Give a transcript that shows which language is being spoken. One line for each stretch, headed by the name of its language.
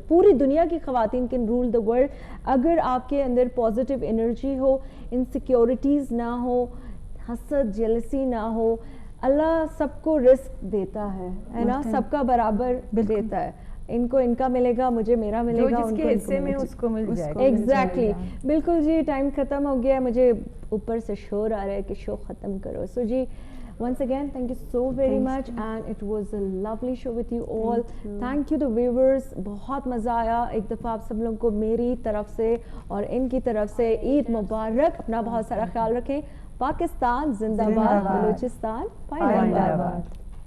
Urdu: پوری دنیا کی خواتین
English: can rule the world
Urdu: اگر آپ کے اندر پازیٹیو انرجی ہو, انسیکیورٹیز نہ ہو, حسد جیلسی نہ ہو. اللہ سب کو رزق دیتا ہے نا, سب کا برابر دیتا ہے. ان کو ان کا ملے گا, مجھے میرا ملے گا, جس کے حصے میں اس کو مل جائے گا. ایگزیکٹلی, بالکل جی. ٹائم ختم ہو گیا, مجھے اوپر سے شور آ رہا ہے کہ شو ختم کرو. سو جی
English: once again thank you so very much and it was a lovely show with you all. Thank you the viewers.
Urdu: بہت مزہ آیا. ایک دفعہ آپ سب لوگوں کو میری طرف سے اور ان کی طرف سے عید مبارک. اپنا بہت سارا خیال رکھیں. پاکستان زندہ باد, بلوچستان پائے.